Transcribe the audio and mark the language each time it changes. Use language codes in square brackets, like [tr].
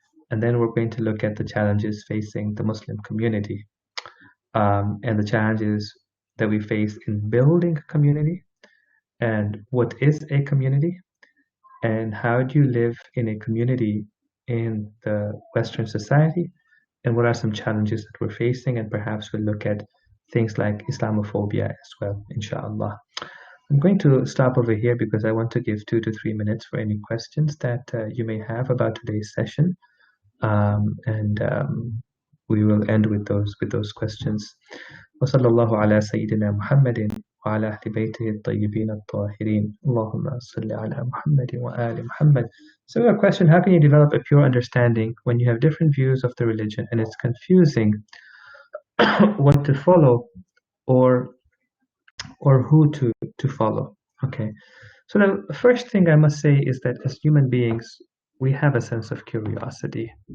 [en] And then we're going to look at the challenges facing the Muslim community and the challenges that we face in building a community and what is a community and how do you live in a community in the Western society and what are some challenges that we're facing, and perhaps we'll look at things like Islamophobia as well, inshallah. I'm going to stop over here because I want to give 2 to 3 minutes for any questions that you may have about today's session. And we will end with those questions. [ar] وصلى الله على سيدنا محمد وعلى أهل بيته الطيبين الطاهرين اللهم صل على محمد وآل محمد. [en] So a question, how can you develop a pure understanding when you have different views of the religion and it's confusing what to follow or who to follow? Okay. So the first thing I must say is that as human beings, we have a sense of curiosity.